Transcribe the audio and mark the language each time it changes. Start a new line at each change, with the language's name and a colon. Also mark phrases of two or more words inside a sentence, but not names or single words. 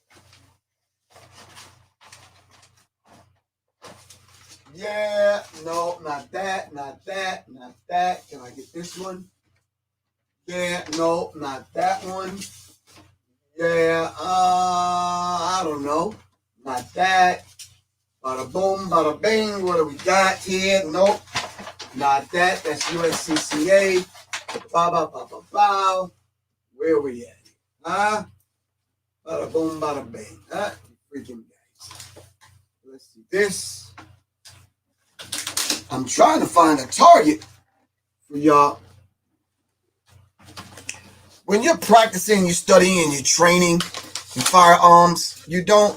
English: Yeah, no, not that, not that, not that. Can I get this one? Yeah, no, not that one. Yeah, I don't know. Not that. Bada boom, bada bing. What do we got here? Nope. Not that. That's USCCA. Ba ba ba ba ba. Where we at? Huh? Bada boom, bada bing. Huh? Freaking guys. Let's see this. I'm trying to find a target for y'all. When you're practicing, you're studying, you're training in firearms, you don't.